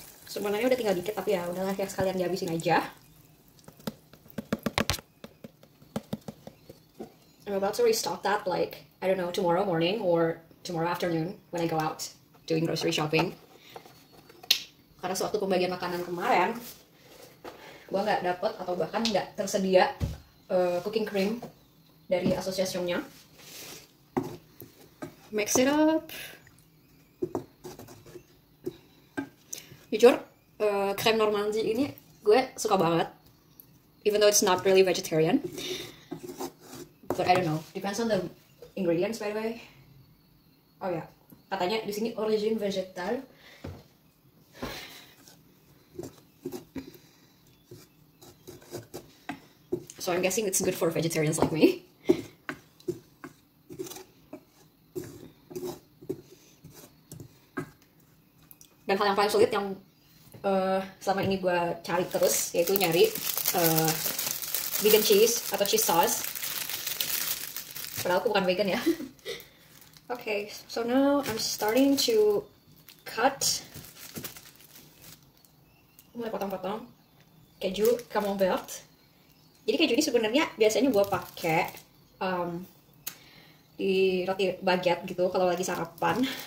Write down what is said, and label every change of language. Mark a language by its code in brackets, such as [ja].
[id] Sebenarnya udah tinggal dikit, tapi ya udahlah ya, sekalian dihabisin aja. [en] I'm about to restock that I don't know, tomorrow morning or tomorrow afternoon when I go out doing grocery shopping. [id] Karena sewaktu pembagian makanan kemarin gue nggak dapet atau bahkan nggak tersedia cooking cream dari asosiasinya. [en] Mix it up. [id] Jujur, crème Normandie ini gue suka banget, [en] even though it's not really vegetarian. But I don't know, depends on the ingredients by the way. [id] Oh ya, katanya di sini [en] origin vegetal. So I'm guessing it's good for vegetarians like me. [id] Dan hal yang paling sulit yang selama ini gue cari terus, yaitu nyari vegan cheese atau cheese sauce. Padahal aku bukan vegan ya. [en] Okay, so now I'm starting to cut. [id] Mulai potong-potong keju camembert. Jadi keju ini sebenarnya biasanya gue pakai di roti baguette gitu kalau lagi sarapan.